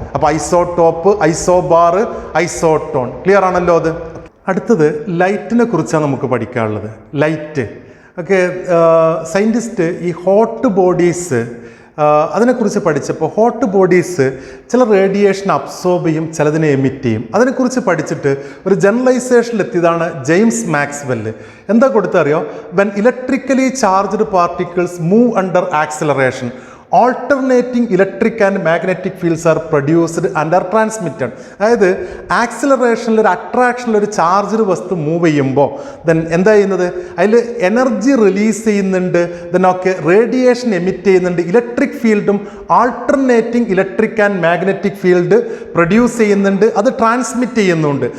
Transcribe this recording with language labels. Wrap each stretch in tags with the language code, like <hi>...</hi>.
<ml>അപ്പോൾ isotope, isobar, isotone. Clear ആണല്ലോ അത്? അടുത്തത് ലൈറ്റിനെ കുറിച്ചാണ് നമുക്ക് പഠിക്കാനുള്ളത്. ലൈറ്റ് ഒക്കെ സയൻറ്റിസ്റ്റ് ഈ ഹോട്ട് ബോഡീസ് അതിനെക്കുറിച്ച് പഠിച്ചപ്പോൾ ഹോട്ട് ബോഡീസ് ചില റേഡിയേഷൻ അബ്സോർബ് ചെയ്യും, ചിലതിനെ എമിറ്റ് ചെയ്യും. അതിനെക്കുറിച്ച് പഠിച്ചിട്ട് ഒരു ജനറലൈസേഷനിലെത്തിയതാണ് ജെയിംസ് മാക്സ്വെല്ല്. എന്താ കൊടുത്തറിയോ?</ml> <en>When electrically charged particles move under acceleration alternating electric and magnetic fields are produced and are transmitted.</en> <ml>അതായത് ആക്സിലറേഷനിൽ ഒരു അട്രാക്ഷനിൽ ഒരു ചാർജ്ഡ് വസ്തു മൂവ് ചെയ്യുമ്പോൾ ദെൻ എന്താ ചെയ്യുന്നത്? അതിൽ എനർജി റിലീസ് ചെയ്യുന്നുണ്ട്, ദെൻ ഒക്കെ റേഡിയേഷൻ എമിറ്റ് ചെയ്യുന്നുണ്ട്, ഇലക്ട്രിക് ഫീൽഡും alternating electric and magnetic field produce ചെയ്യുന്നുണ്ട്, അത് ട്രാൻസ്മിറ്റ് ചെയ്യുന്നുണ്ട്.</ml>